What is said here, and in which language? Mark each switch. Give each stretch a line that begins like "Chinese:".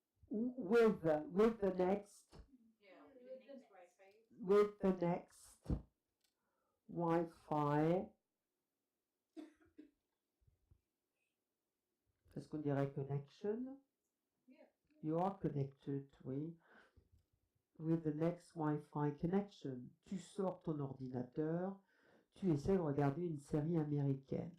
English: Ou with the next. Yeah, with the next Wi-Fi. With the next Wi-Fi.
French: Est-ce qu'on dirait connection?
English: Yeah. You are connected, oui. With the next Wi-Fi connection.
French: Tu sors ton ordinateur, tu essaies de regarder une série américaine.